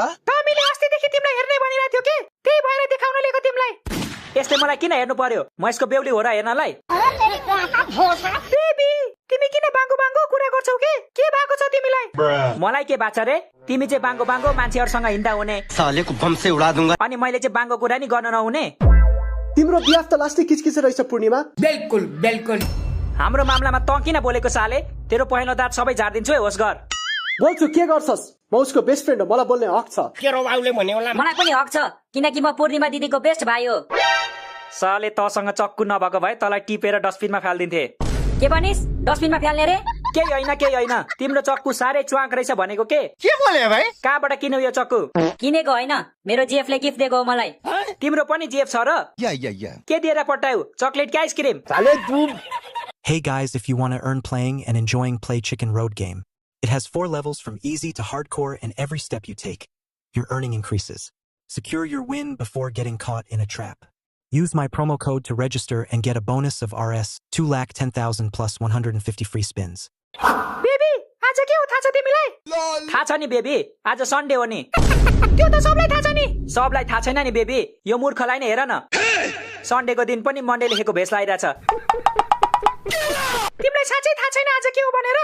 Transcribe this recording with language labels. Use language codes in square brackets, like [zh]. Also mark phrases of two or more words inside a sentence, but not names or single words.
[ne] टमीले अस्तिदेखि तिमीलाई हेर्ने भनिरहेको थियो के, त्यही भएर देखाउन लिएको तिमीलाई। यसले मलाई किन हेर्नु पर्यो? म यसको बेहुली हो र हेर्नलाई? बेबी तिमी किन बाङ्गो कुरा गर्छौ के भएको छ तिमीलाई? मलाई के बाचा रे? तिमी चाहिँ बाङ्गो मान्छेहरूसँग हिँड्दा हुने [hi] सालेको बम से उडा दूंगा। [ne] अनि मैले चाहिँ बाङ्गो कुरा नि गर्न नहुने। तिम्रो बिहाफ त लास्टै किचकिच रहेछ पूर्णिमा। बिल्कुल। हाम्रो मामलामा त किन बोलेको साले? तेरो पहेँलो दाँत सबै झार्दिन्छु है, होस् गर। बोल्छु, के गर्छस्? म उसको [en] best friend [ne] हो, मलाई बोल्ने हक छ। मलाई पनि हक छ, किनकि म पूर्णिमा दिदीको बेस्ट भाइ हो। साले तसँग चक्कु नभएको भए तँलाई टिपेर डस्टबिनमा फाल्दिन्थे। के भनिस्? डस्टबिनमा फाल्ने रे? केही होइन, तिम्रो चक्कु साह्रै च्वाक रहेछ भनेको के बोले भाइ? कहाँबाट किन्यौ यो चक्कु? किनेको होइन, मेरो जेफले गिफ्ट दिएको हो मलाई। तिम्रो पनि जेफ छ र? या के दिएर पठायौ? चकलेट कि आइसक्रिम? [en] Hey guys, if you want to earn playing and enjoying Play Chicken Road game, it has 4 levels from easy to hardcore, and every step you take, your earning increases. Secure your win before getting caught in a trap. Use my promo code to register and get a bonus of Rs 2,10,000 plus 150 free spins. [ne] बेबी आज के हो थाहा छ तिमीलाई? थाहा छ नि बेबी, आज सन्डे हो नि। त्यो त सबलाई थाहा छ नि। सबलाई थाहा छैन नि बेबी, यो मूर्खलाई नै हेर न। सन्डेको दिन पनि मन्डे लेखेको भेष लागिरहेछ। तिमीलाई साँच्चै थाहा छैन आज के हो भनेर?